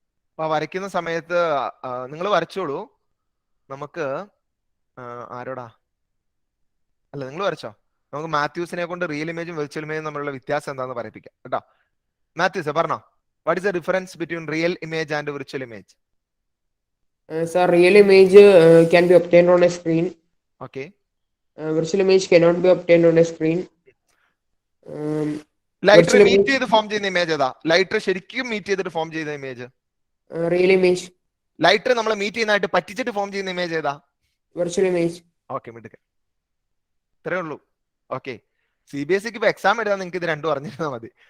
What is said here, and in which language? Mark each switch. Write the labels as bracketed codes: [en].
[ml] അപ്പൊ വരയ്ക്കുന്ന സമയത്ത് നിങ്ങൾ വരച്ചോളൂ. നമുക്ക് ആരോടാ, അല്ല നിങ്ങൾ വരച്ചോ. നമുക്ക് മാത്യൂസിനെ കൊണ്ട് റിയൽ ഇമേജും വിർച്വൽ ഇമേജും തമ്മിലുള്ള വ്യത്യാസം എന്താണെന്ന് പറയിപ്പിക്കാം കേട്ടോ. മാത്യൂസ് പറഞ്ഞോ, [en] What is the difference between real image and virtual image? Sir, real image can be obtained on a screen. Okay. Virtual image cannot be obtained on a screen. Lighter virtual meet image- [ml] ചെയ്ത് form ചെയ്യുന്ന image ഏതാ? Lighter ശരിക്കും meet ചെയ്തിട്ട് form ചെയ്യുന്ന image? [en] real image. [ml] Lighter നമ്മൾ meet ചെയ്യുന്നതായിട്ട് പറ്റിച്ചിട്ട് form ചെയ്യുന്ന image ഏതാ? [en] Virtual image. [ml] ഓക്കെ, മിടുക്കൻ. ഇത്രേ ഉള്ളൂ. ഓക്കെ, CBSEക്ക് ഇപ്പൊ എക്സാം എഴുതാൻ നിങ്ങൾക്ക് ഇത് രണ്ടും അറിഞ്ഞിരുന്നാൽ മതി.